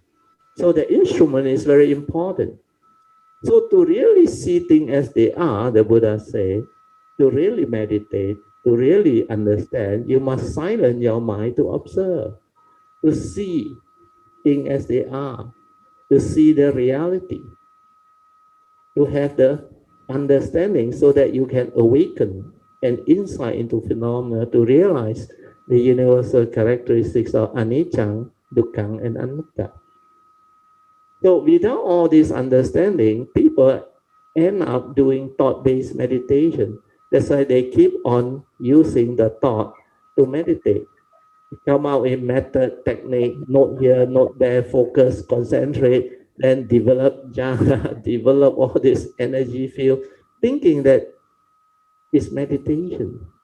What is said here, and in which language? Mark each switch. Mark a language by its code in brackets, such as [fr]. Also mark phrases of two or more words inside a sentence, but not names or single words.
[en] So the instrument is very important. So to really see things as they are, the Buddha said, to really meditate, to really understand, you must silence your mind to observe, to see things as they are, to see the reality, to have the understanding so that you can awaken. and insight into phenomena to realize the universal characteristics of anicca, dukkha, and anatta. So without all this understanding, people end up doing thought-based meditation. That's why they keep on using the thought to meditate. Come out with method, technique, note here, note there, focus, concentrate, then develop jhana, develop all this energy field, thinking that it's meditation.